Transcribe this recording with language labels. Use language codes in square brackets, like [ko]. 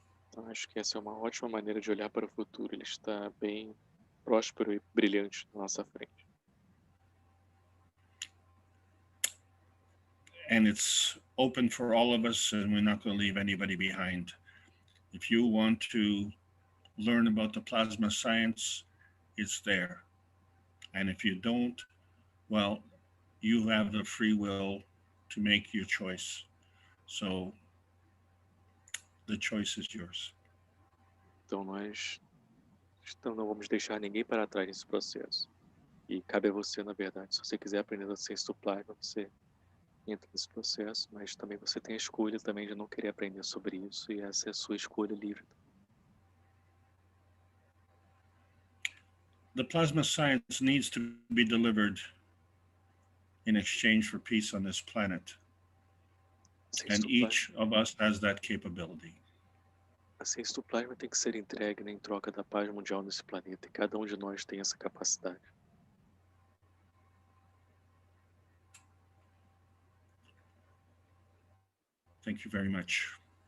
[pt] Então, acho que essa é uma ótima maneira de olhar para o futuro. Ele está bem próspero e brilhante na nossa frente. [en] And it's open for all of us, and we're not going to leave anybody behind. If you want to learn about the plasma science, it's there. And if you don't, well, you have the free will to make your choice. So the choice is yours. [pt] Então não vamos deixar ninguém para trás nesse processo. E cabe a você, na verdade. Se você quiser aprender a ciência do plasma, você entra nesse processo, mas também você tem a escolha também de não querer aprender sobre isso, e essa é a sua escolha livre. [en] The plasma science needs to be delivered in exchange for peace on this planet. And each of us has that capability. [pt] A ciência do plasma tem que ser entregue, né, em troca da paz mundial nesse planeta, e cada um de nós tem essa capacidade. [en] Thank you very much.